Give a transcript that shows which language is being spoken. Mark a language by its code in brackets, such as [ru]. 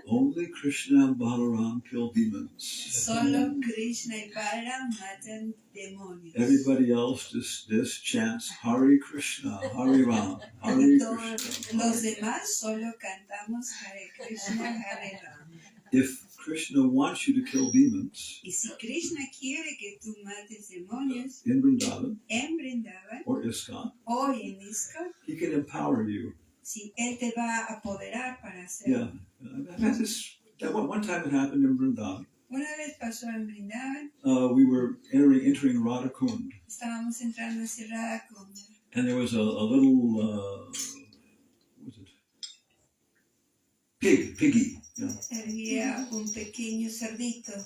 [en] only Krishna and Balaram kill demons. [es] solo Krishna y Balaram matan demonios. [en] Everybody else just chants Hare Krishna, Hare Ram, Hare [es] Y todos [en] Krishna. [es] los demás solo cantamos Hare Krishna, Hare Ram. [en] If Krishna wants you to kill demons [es] Y si Krishna quiere que tú mates demonios [en] in Vrindavan [es] en Vrindavan [en] or ISKCON, [es] o en ISKCON, [en] he can empower you. [es] si él te va a apoderar para [en] Yeah. [es] hacerlo. [en] That one time it happened in Vrindavan. [es] Una vez pasó en Vrindavan, [en] We were entering Radhakund, [es] estábamos entrando a Radha Kunda. [en] and there was a little, what was it? Piggy. Yeah. [es] Había un pequeño cerdito.